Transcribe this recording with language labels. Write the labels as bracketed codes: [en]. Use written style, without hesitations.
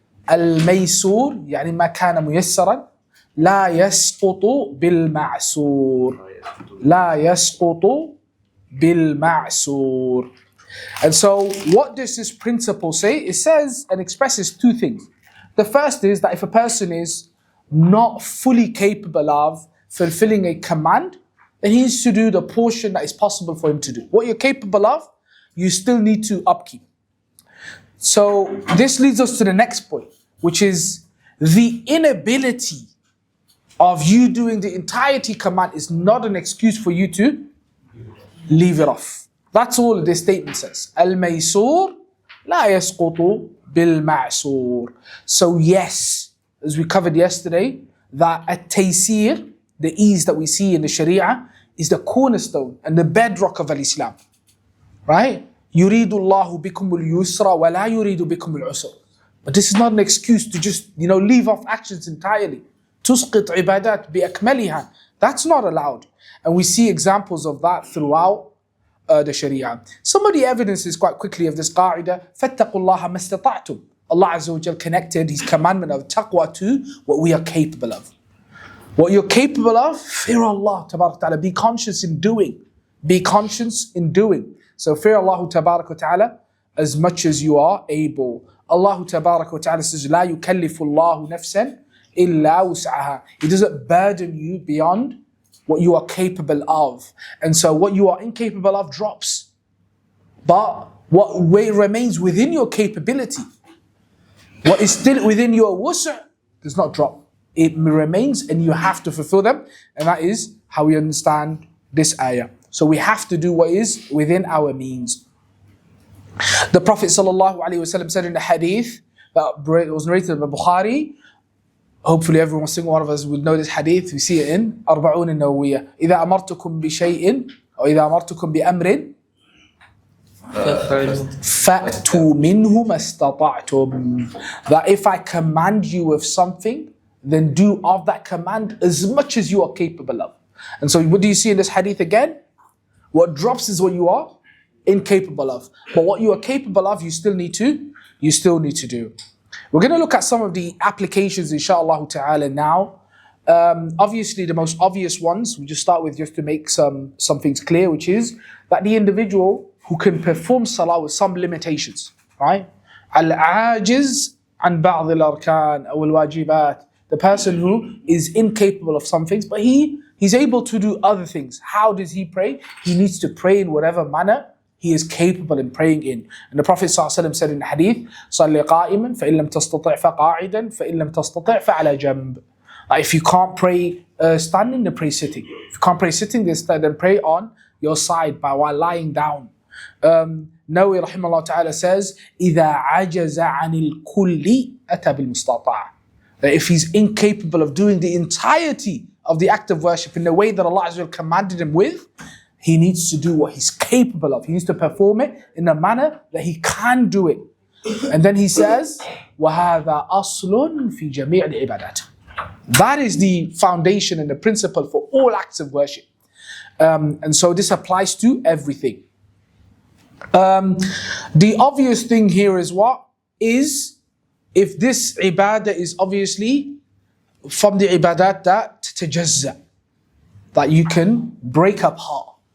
[ar] الميسور يعني ما كان ميسرا لا يسقط بالمعسور. لا يسقط بالمعسور. [en] And so what does this principle say? It says and expresses two things. The first is that if a person is not fully capable of fulfilling a command, then he needs to do the portion that is possible for him to do. What you're capable of, you still need to upkeep. So this leads us to the next point, which is the inability of you doing the entirety command is not an excuse for you to leave it off. That's all this statement says. [ar] Al-maysur la yasqutu bil-ma'sur. [en] So yes, as we covered yesterday, that at-taysir, the ease that we see in the Sharia, is the cornerstone and the bedrock of al-Islam. Right? [ar] يريد الله بكم اليسر ولا يريد بكم العسر. [en] But this is not an excuse to just, leave off actions entirely. [ar] تسقط عبادات بأكملها. [en] That's not allowed. And we see examples of that throughout the Sharia. Some of the evidences quite quickly of this [ar] قاعدة فاتقوا الله ما استطعتم. [en] Allah Azza wa Jal connected His commandment of taqwa to what we are capable of. What you're capable of, fear Allah tabarak ta'ala. Be conscious in doing. Be conscious in doing. So fear Allah tabarak wa ta'ala as much as you are able. Allah tabarak wa ta'ala says, [ar] لا يكلف الله نفسا إلا وسعها. [en] He doesn't burden you beyond what you are capable of. And so what you are incapable of drops. But what remains within your capability, what is still within your wus'a, does not drop. It remains and you have to fulfill them. And that is how we understand this ayah. So we have to do what is within our means. The Prophet ﷺ said in the hadith that was narrated by Bukhari, hopefully every single one of us will know this hadith, we see it in أربعون النووية. [ar] إذا أمرتكم بشيء أو إذا أمرتكم بأمر فأتوا منه ما استطعتم. [en] That if I command you with something, then do of that command as much as you are capable of. And so what do you see in this hadith again? What drops is what you are incapable of. But what you are capable of, you still need to do. We're going to look at some of the applications, inshallah ta'ala, now. Obviously, the most obvious ones, we just start with just to make some things clear, which is that the individual who can perform salah with some limitations, right? [ar] Al-ajiz an ba'd al-arkan aw al-wajibat. [en] The person who is incapable of some things, but he's able to do other things. How does he pray? He needs to pray in whatever manner he is capable in praying in. [ar] And the Prophet ﷺ said in the hadith, صَلِّ قَائِمًا فَإِن لَمْ تَسْتَطِعْ فَقَاعِدًا فَإِن لَمْ تَسْتَطِعْ فَعَلَى جَنْبٍ. [en] If you can't pray standing, then pray sitting. If you can't pray sitting, then pray on your side while lying down. Nawawi rahimahullah ta'ala says, [ar] إِذَا عَجَزَ عَنِ الْكُلِّ أَتَى بِالْمُسْتَطَعِ. [en] That if he's incapable of doing the entirety of the act of worship in the way that Allah Azza wa Jalla commanded him with, he needs to do what he's capable of. He needs to perform it in a manner that he can do it. And then he says, [ar] وَهَذَا أَصْلٌ فِي جَمِيعِ الْعِبَادَاتِ. [en] That is the foundation and the principle for all acts of worship. And so this applies to everything. The obvious thing here is what? Is if this ibadah is obviously from the ibadat that tajazza, that you can break apart.